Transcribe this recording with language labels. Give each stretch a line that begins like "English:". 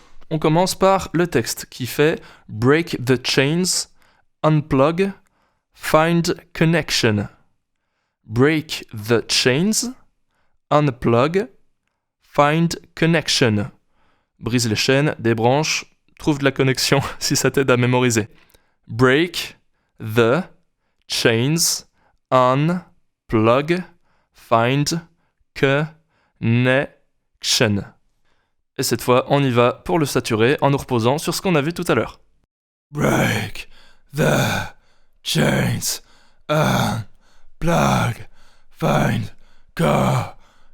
French: On commence par le texte qui fait «
English: Break the chains, unplug, find connection ». Break the chains, unplug, find connection.
French: Brise les chaînes, débranche, trouve de la connexion si ça t'aide à mémoriser.
English: Break the chains, unplug, find connection.
French: Et cette fois, on y va pour le saturer en nous reposant sur ce qu'on a vu tout à l'heure.
English: Break the chains, unplug, find connection.